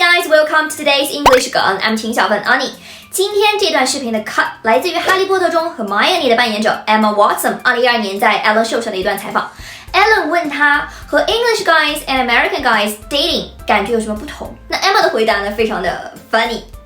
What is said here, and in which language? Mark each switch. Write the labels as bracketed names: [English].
[English] welcome to today's English 梗 I'm 秦小芬 Annie。 [Chinese] 今天这段视频的 cut 来自于《哈利波特》中 Hermione 的扮演者 Emma Watson 2012年在 Ellen Show 上的一段采访。 Ellen 问他和 [English] English guys and American guys dating [Chinese] 感觉有什么不同？那 Emma 的回答呢，非常的 funny。